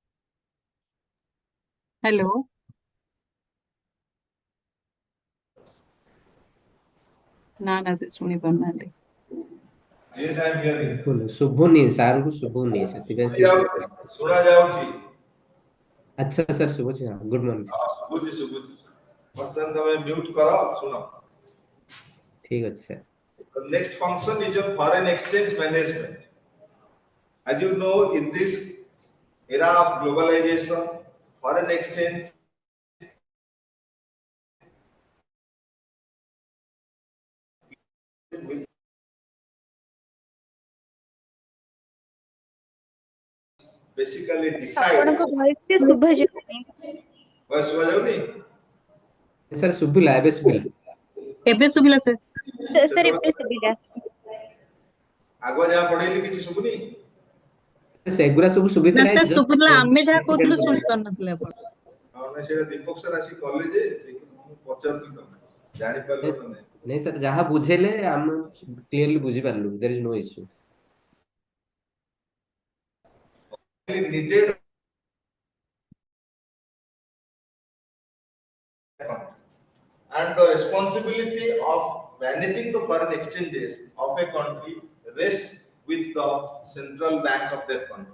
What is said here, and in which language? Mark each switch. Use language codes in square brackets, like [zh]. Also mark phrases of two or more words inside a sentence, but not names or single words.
[or] Hello. ନା ସେ ଶୁଣି ପାରୁନାହାନ୍ତି। [en] Yes, I am hearing. [or] ଶୁଭୁନି ସାରଙ୍କୁ ଶୁଭୁନି, ସେଥିପାଇଁ ସେ ଶୁଣା ଯାଉଛି। ଆଚ୍ଛା ସାର୍ ଶୁଭୁଛି। [en] good morning. [or] ଶୁଭୁଛି। ବର୍ତ୍ତମାନ ତମେ ମ୍ୟୁଟ କର, ଶୁଣ। ଠିକ ଅଛି ସାର୍। [en] The next function is your foreign exchange management. As you know, in this era of globalization, foreign exchange will basically decide. [or] ଆପଣଙ୍କ ଭଏସ ଟି ଶୁଭାଯାଉନି। ଭଏସ ଶୁଭାଯାଉନି? ସାର୍ ଶୁଭିଲା, ଏବେ ଶୁଭିଲା। ଏବେ ଶୁଭିଲା ସାର୍। ସାର୍ ଏବେ ଶୁଭିଲା। ଆଗ ଯାହା ପଢେଇଲି କିଛି ଶୁଭୁନି? ସେଗୁରା ସବୁ ନା ଶୁଭିଥିଲା। ସାର୍ ଶୁଭୁଥିଲା, ଆମେ ଯାହା କହୁଥିଲୁ ଶୁଣି ପାରୁନଥିଲେ ଆପଣ। ହଁ ନାଇଁ ସେଇଟା ଦୀପକ ସାର୍ ଆସି କଲେ ଯେ ସେଇ କଥା ମୁଁ ପଚାରୁଥିଲି ତମେ ଜାଣିପାରିଲ ନା ନାଇଁ? ନାଇଁ ସାର୍, ଯାହା ବୁଝେଇଲେ ଆମେ କ୍ଲିୟରଲି ବୁଝିପାରିଲୁ। [en] there is no issue. Needed and the responsibility of managing the foreign exchanges of a country rests with the central bank of that country.